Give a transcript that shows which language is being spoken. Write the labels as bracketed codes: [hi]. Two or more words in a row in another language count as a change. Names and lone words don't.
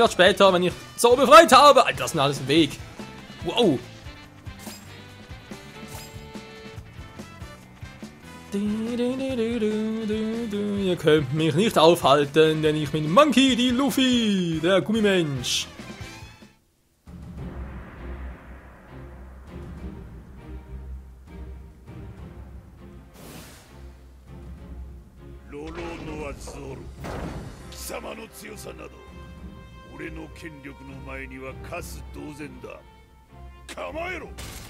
[de] Vielleicht später, wenn ich so befreit habe. Alter, das ist mir alles im Weg. Wow. Ihr könnt mich nicht aufhalten, denn ich bin Monkey D. Luffy, der Gummimensch. [ja] ロロノアゾル貴様の強さなど俺の権力の前にはカス同然だ構えろ